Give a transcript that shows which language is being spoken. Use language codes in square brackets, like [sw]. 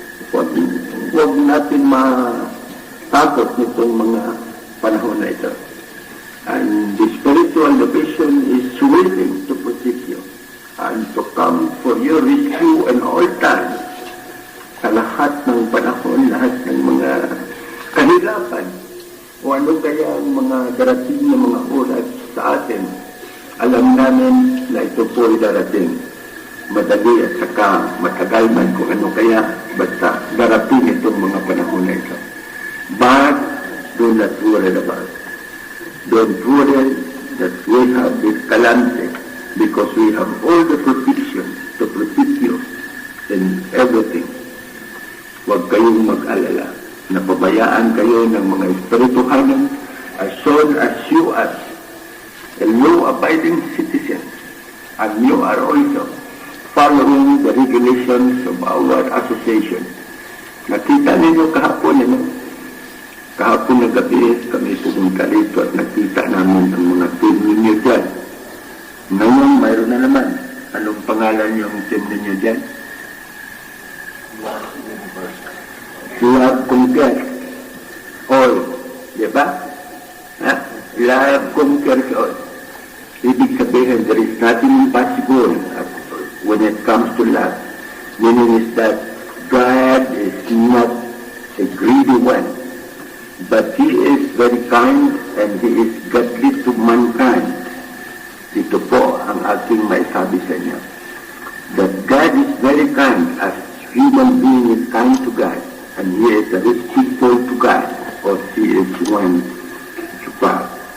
[tl] Huwag natin matakot nitong mga panahon na ito. [en] And the spiritual division is willing to protect you and to come for your rescue in all times. [tl] Sa lahat ng panahon, lahat ng mga kahirapan, o ano kaya ang mga darating na mga oras sa atin, alam namin na ito po ay darating. Madali at saka matagal man kung ano kaya, basta darating itong mga panahon na ito. [en] But do not worry about it. Don't worry that we have this calamity because we have all the protection to protect you in everything. [tl] Huwag kayong mag-alala. Napabayaan kayo ng mga espirituhanan [en] as soon as you are a law-abiding citizen and you are also following the regulations of our association. [tl] Nakita ninyo kahapon, kahapon na gabi kami pumunta dito at nakita namin ang mga team ninyo dyan. Ngayon, mayroon na naman. Anong pangalan yung team ninyo dyan? [en] Love Conquer All. [tl] Diba? [en] Love Conquer All. [tl] Ibig sabihin, [en] there is nothing impossible when it comes to love. Meaning is that God is not a greedy one, but He is very kind and He is godly to mankind. [tl] Ito po ang aking maisabi sa inyo. [en] That God is very kind as human being is kind to God, and He is respectful to God, or He is one to God.